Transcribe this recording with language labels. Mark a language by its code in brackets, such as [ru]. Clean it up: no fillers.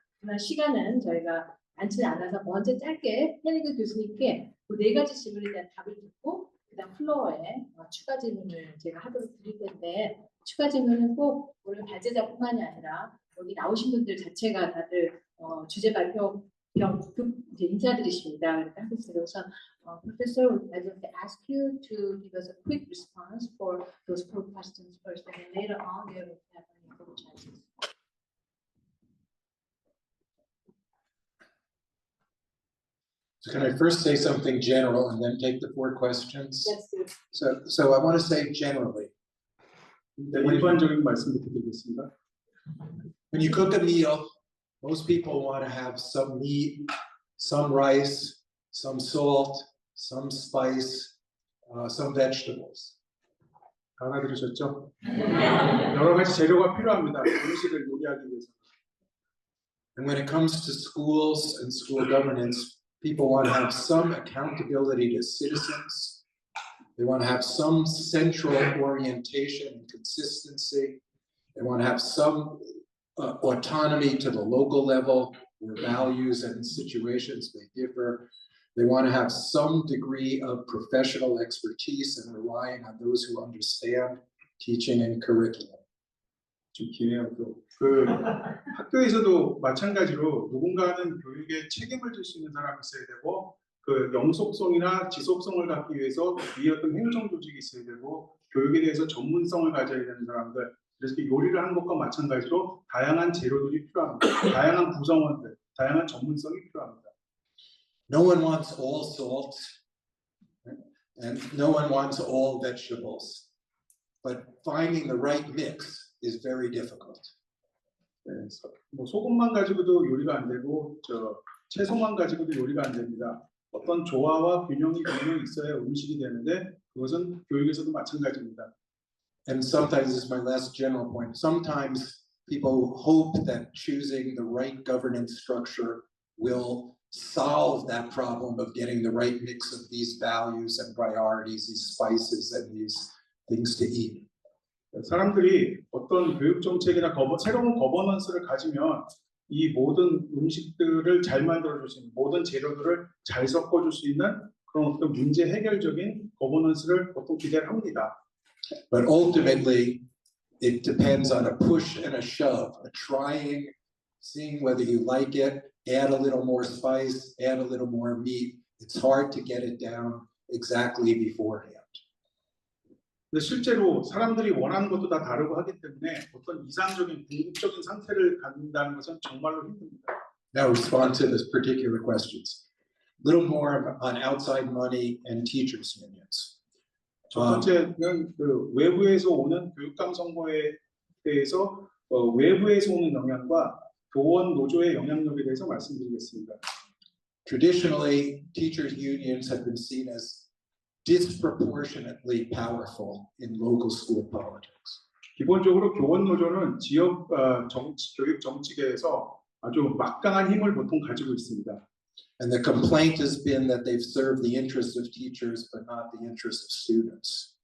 [ko] 하지만 시간은 저희가 많지 않아서 먼저 짧게 헬리그 교수님께 그 4가지 질문에 대한 답을 듣고 그다음 플로어에 추가 질문을 제가 하도록 드릴 텐데 추가 질문은 꼭 오늘 발제자뿐만이 아니라 여기 나오신 분들 자체가 다들 주제 발표 겸 이제 인사드리십니다. 그러니까 하겠습니다. [en] 우선 Professor, I'd like to ask you to give us a quick response for those 4 questions first, and then later on we will have any further chances. So can I first say something general and then take the 4 questions? Let's do it. So I want to say generally, [ko] 네, 일반적인 말씀을 드리겠습니다. [en] when you cook a meal, most people want to have some meat, some rice, some salt, some spice, some vegetables. [ko] 다 알아들으셨죠? 여러 가지 재료가 필요합니다. 음식을 요리하기 위해서. [en] And when it comes to schools and school governance, people want to have some accountability to citizens. They want to have some central orientation and consistency. They want to have some autonomy to the local level where values and situations may differ. They want to have some degree of professional expertise and relying on those who understand teaching and curriculum. [ko] 좀 기네요. 그 학교에서도 마찬가지로 누군가는 교육에 책임을 질 수 있는 사람이 있어야 되고 그 영속성이나 지속성을 갖기 위해서 위에 어떤 행정 조직이 있어야 되고 교육에 대해서 전문성을 가져야 되는 사람들. 그래서 요리를 하는 것과 마찬가지로 다양한 재료들이 필요합니다. 다양한 구성원들, 다양한 전문성이 필요합니다. [en] No one wants all salt, and no one wants all vegetables. But finding the right mix is very difficult. [ko] 네, 뭐 소금만 가지고도 요리가 안 되고 채소만 가지고도 요리가 안 됩니다. 어떤 조화와 균형이 분명히 있어야 음식이 되는데 그것은 교육에서도 마찬가지입니다. [en] And sometimes, this is my last general point, sometimes people hope that choosing the right governance structure will solve that problem of getting the right mix of these values and priorities, these spices and these things to eat. [ko] 사람들이 어떤 교육 정책이나 새로운 거버넌스를 가지면 이 모든 음식들을 잘 만들어줄 수 있는 모든 재료들을 잘 섞어줄 수 있는 그런 어떤 문제 해결적인 거버넌스를 보통 기대를 합니다. [en] But ultimately, it depends on a push and a shove, a trying, seeing whether you like it, add a little more spice, add a little more meat. It's hard to get it down exactly beforehand. [ko] 근데 실제로 사람들이 원하는 것도 다 다르고 하기 때문에 어떤 이상적인 궁극적인 상태를 갖는다는 것은 정말로 힘듭니다. [en] Now respond to this particular questions. A little more on outside money and teachers unions. [ko] 첫 번째는 그 외부에서 오는 교육감 선거에 대해서 외부에서 오는 영향과 교원 노조의 영향력에 대해서 말씀드리겠습니다. [en] Traditionally, teachers unions have been seen as disproportionately powerful in local school politics. [ko] 기본적으로 교원 노조는 지역 교육 정치계에서 아주 막강한 힘을 보통 가지고 있습니다. [en] And the complaint has been that they've served the interests of teachers but not the interests of students.